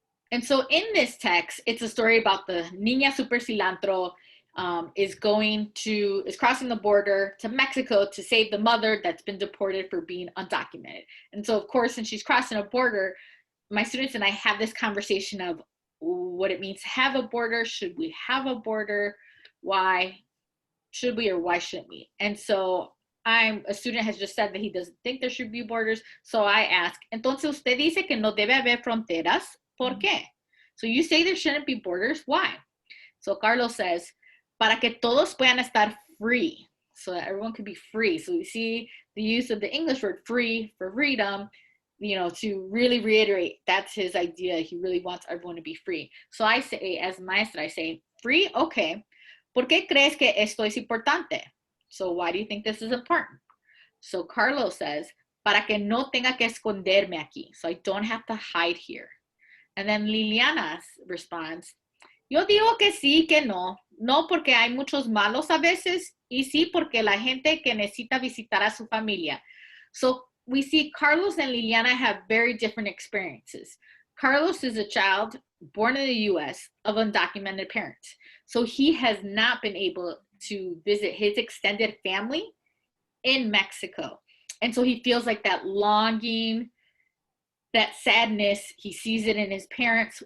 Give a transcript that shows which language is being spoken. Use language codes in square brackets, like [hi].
[en] And so in this text, it's a story about the Niña Super Cilantro is crossing the border to Mexico to save the mother that's been deported for being undocumented. And so, of course, since she's crossing a border, my students and I have this conversation of what it means to have a border. Should we have a border? Why should we, or why shouldn't we? And so a student has just said that he doesn't think there should be borders. So I ask, [es] entonces usted dice que no debe haber fronteras. ¿Por qué? [en] So you say there shouldn't be borders. Why? So Carlos says, [es] para que todos puedan estar [en] free. So that everyone can be free. So we see the use of the English word free for freedom, you know, to really reiterate that's his idea. He really wants everyone to be free. So I say, as maestra, I say, free? Okay. [es] ¿Por qué crees que esto es importante? [en] So why do you think this is important? So Carlos says, [es] para que no tenga que esconderme aquí. [en] So I don't have to hide here. And then Liliana responds, [es] yo digo que sí, que no. No porque hay muchos malos a veces, y sí porque la gente que necesita visitar a su familia. [en] So we see Carlos and Liliana have very different experiences. Carlos is a child born in the US of undocumented parents. So he has not been able to visit his extended family in Mexico. And so he feels like that longing, that sadness, he sees it in his parents.